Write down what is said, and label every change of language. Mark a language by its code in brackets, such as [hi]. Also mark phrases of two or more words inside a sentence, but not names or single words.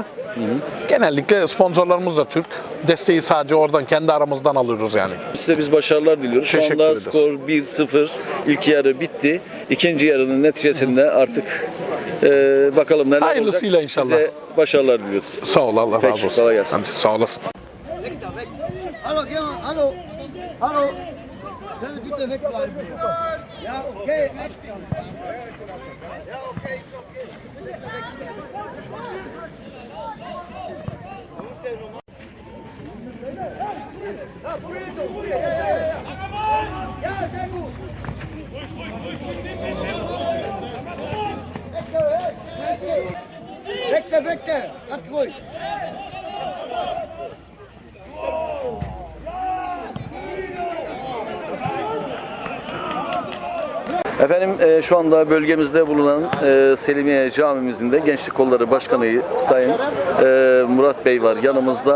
[tr] Genellikle sponsorlarımız da Türk. Desteği sadece oradan kendi aramızdan alıyoruz yani. Size biz başarılar diliyoruz. Şu Teşekkür anda ederiz. skor 1-0. İlk yarı bitti. İkinci yarının neticesinde artık bakalım neler Hayırlısıyla olacak. inşallah. Size başarılar diliyoruz. Sağ ol, Allah Peki, razı olsun. kolay gelsin. Hadi, sağ olasın. [de] Hallo, hallo. Hallo. Können Sie bitte wegbleiben? Ja, okay. Ja, okay, ist okay. [tr] Ja, buraya. [de] Ja, sehr gut. [tr] Bekle. At ruhig. Efendim şu anda bölgemizde bulunan Selimiye Camimizin de Gençlik Kolları Başkanı Sayın Murat Bey var yanımızda.